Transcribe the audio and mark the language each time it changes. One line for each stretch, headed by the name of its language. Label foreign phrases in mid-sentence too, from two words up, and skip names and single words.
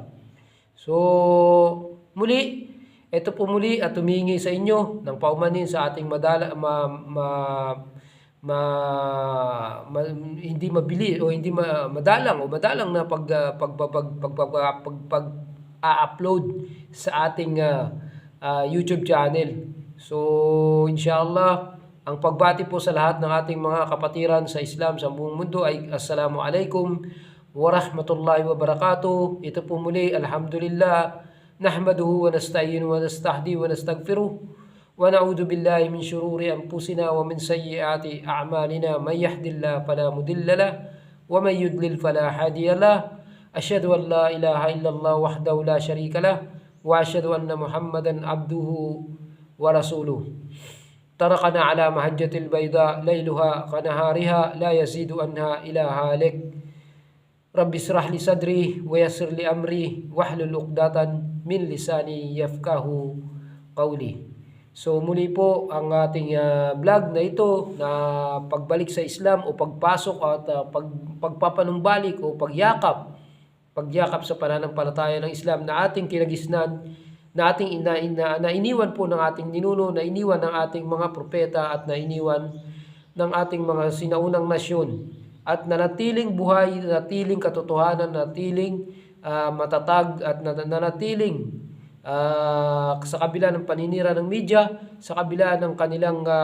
Filipino: So, muli, ito po muli at humihingi sa inyo ng paumanhin sa ating hindi mabili o hindi madalang na upload sa ating YouTube channel. So, inshallah, ang pagbati po sa lahat ng ating mga kapatiran sa Islam sa buong mundo ay
Arabic: السلام عليكم ورحمة الله وبركاته.
Filipino: Ito po muli,
Arabic: الحمد لله، نحمده ونستعينه ونستهديه ونستغفره ونعوذ بالله من شرور أنفسنا ومن سيئات أعمالنا من يهده الله فلا مضل له ومن يضلل فلا هادي له. أشهد أن لا إله إلا الله وحده لا شريك له وأشهد أن محمدا عبده ورسوله. تركنا على محجة البيضاء ليلها كنهارها لا يزيد عنها إلى هالك رب اشرح لي صدري ويسر لي أمري واحلل عقدة من لساني يفقهوا قولي.
Filipino: So muli po ang ating vlog na ito na pagbalik sa Islam o pagpasok at pagpapanumbalik o pagyakap sa pananampalataya ng Islam na ating kinagisnan, na ating na iniwan po ng ating ninuno, na iniwan ng ating mga propeta at na iniwan ng ating mga sinaunang nasyon, at nanatiling buhay, nanatiling katotohanan, nanatiling matatag at nanatiling sa kabila ng paninira ng media, sa kabila ng kanilang